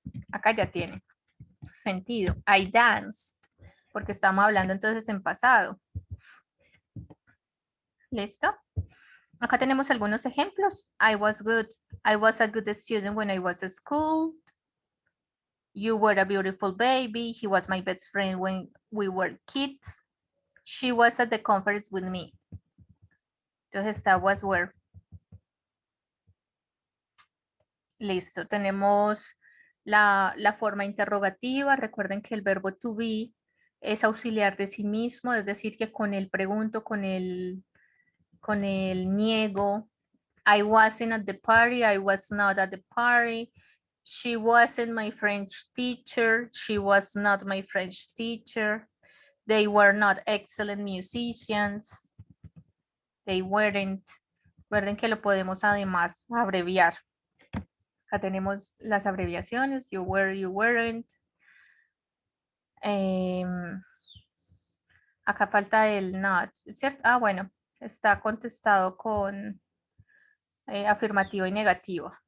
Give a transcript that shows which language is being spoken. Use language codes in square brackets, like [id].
[es] Acá ya tiene sentido. [en] I danced, [es] porque estamos hablando entonces en pasado. ¿Listo? Acá tenemos algunos ejemplos. [en] I was good. I was a good student when I was at school. You were a beautiful baby. He was my best friend when we were kids. She was at the conference with me. [es] Entonces está was were. Listo. Tenemos la forma interrogativa. Recuerden que el verbo to be es auxiliar de sí mismo, es decir, que con el pregunto, con el niego. [en] I wasn't at the party. I was not at the party. She wasn't my French teacher. She was not my French teacher. They were not excellent musicians. They weren't. [es] Recuerden que lo podemos además abreviar. Acá tenemos las abreviaciones. [en] You were, you weren't. [es] Acá falta el not, ¿cierto? Ah, bueno, está contestado con afirmativo y negativo.